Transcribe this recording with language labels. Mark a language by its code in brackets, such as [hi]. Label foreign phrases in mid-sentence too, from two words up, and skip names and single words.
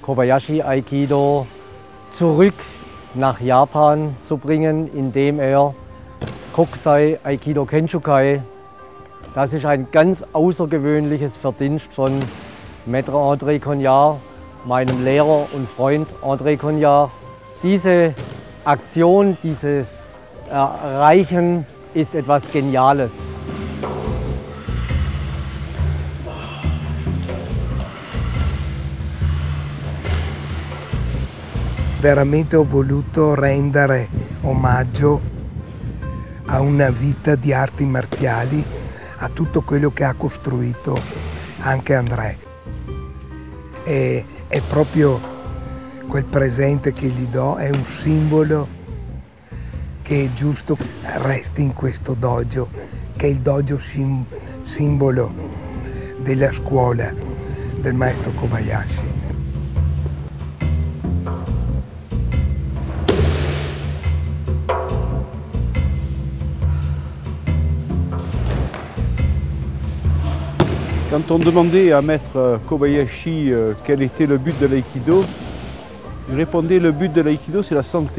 [de] Kobayashi Aikido zurück nach Japan zu bringen, indem er Kokusai Aikido Kenshukai, das ist ein ganz außergewöhnliches Verdienst von Maître André Cognard, meinem Lehrer und Freund André Cognard. Diese Aktion, dieses Erreichen ist etwas Geniales. [it] Veramente ho voluto rendere omaggio a una vita di arti marziali, a tutto quello che ha costruito anche André. E è proprio quel presente che gli do, è un simbolo che è giusto resti in questo dojo, che è il dojo simbolo della scuola del maestro Kobayashi. [fr] Quand on demandait à Maître Kobayashi quel était le but de l'aïkido, il répondait le but de l'aïkido c'est la santé.